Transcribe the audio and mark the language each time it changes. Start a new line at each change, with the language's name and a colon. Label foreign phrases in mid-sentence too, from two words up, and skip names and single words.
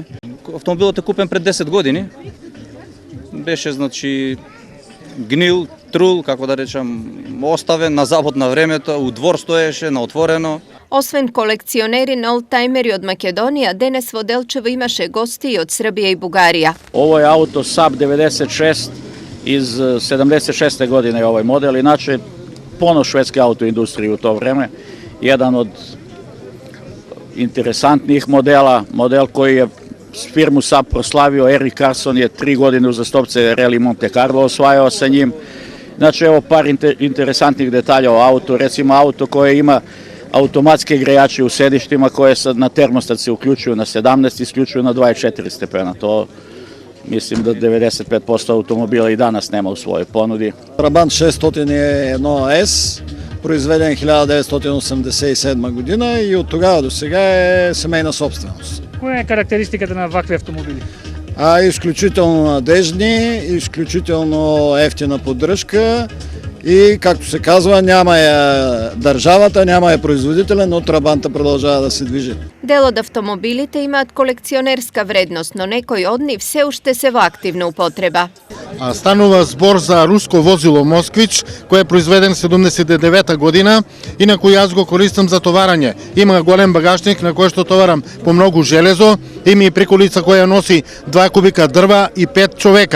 Macedonian: Автомобилот е купен пред 10 години. Беше, значи, гнил, трул, како да речам, оставен на завод на времето, у двор стоеше, на отворено. Освен колекционери на олдтајмери од Македонија, денес во Делчево имаше гости и од Србија и Бугарија.
Serbian: Ovo je auto Saab 96 iz 76. godine je ovaj model, inače ponos švedske autoindustrije u to vreme. Jedan od interesantnijih modela, model koji je firmu Saab proslavio, Erik Carson je 3 godine uzastopce Rally Monte Carlo osvajao sa njim. Znači, evo par interesantnih detalja o autu, recimo auto koje ima automatske grejače u sedištima koje na termostat se uključuju na 17, isključuju na 24 stepena. To mislim da 95% automobila i danas nema u svojoj ponudi.
Bulgarian: Trabant 601S, произведен 1987 година и от тогава до сега е семейна собственост.
Macedonian: Која е карактеристиката на вакви автомобили?
Bulgarian: Изключително надежни, изключително ефтина поддръжка и, както се казва, няма я државата, няма я производителя, но Трабанта продолжава да се движи.
Macedonian: Дел од автомобилите имаат колекционерска вредност, но некои од нив се уште се во активна употреба. Станува збор за руско возило Москвич, кој е произведен 79 година и на кој јас го користам за товарање. Има голем багажник на кој што товарам по многу железо, има и приколица која носи 2 кубика дрва и 5 човека.